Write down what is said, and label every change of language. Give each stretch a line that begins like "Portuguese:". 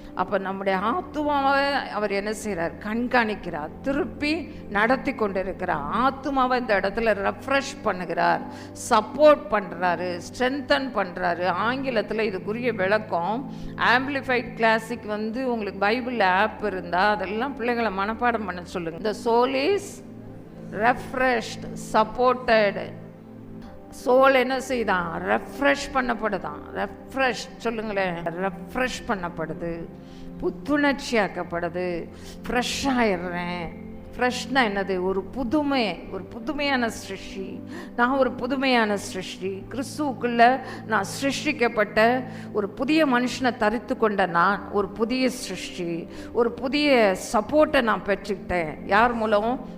Tamil: அப்போ நம்முடைய ஆத்மாவை அவர் என்ன செய்கிறார்? கண்காணிக்கிறார், திருப்பி நடத்தி கொண்டிருக்கிறார். ஆத்மாவை இந்த இடத்துல ரெஃப்ரெஷ் பண்ணுகிறார், சப்போர்ட் பண்ணுறாரு, ஸ்ட்ரென்தன் பண்ணுறாரு. ஆங்கிலத்தில் இதுக்குரிய விளக்கம் ஆம்பிளிஃபைட் கிளாசிக் வந்து உங்களுக்கு பைபிள் ஆப் இருந்தால் அதெல்லாம் பிள்ளைங்களை மனப்பாடம் பண்ண சொல்லுங்கள்.
English: The soul is refreshed, supported.
Tamil: Soul என்ன செய்தான்? ரெஃப்ரெஷ் பண்ணப்படுதான். ரெஃப்ரெஷ் சொல்லுங்களேன். ரெஃப்ரெஷ் பண்ணப்படுது, புத்துணர்ச்சியாக்கப்படுது, ஃப்ரெஷ் ஆயிடுறேன். ஃப்ரெஷ்னா என்னது? ஒரு புதுமை, ஒரு புதுமையான சிருஷ்டி. நான் ஒரு புதுமையான சிருஷ்டி, கிறிஸ்துவுக்குள்ள நான் சிருஷ்டிக்கப்பட்ட ஒரு புதிய மனுஷனை தரித்து கொண்ட நான் ஒரு புதிய சிருஷ்டி, ஒரு புதிய சப்போர்ட்டை நான் பெற்றுக்கிட்டேன். யார் மூலம்?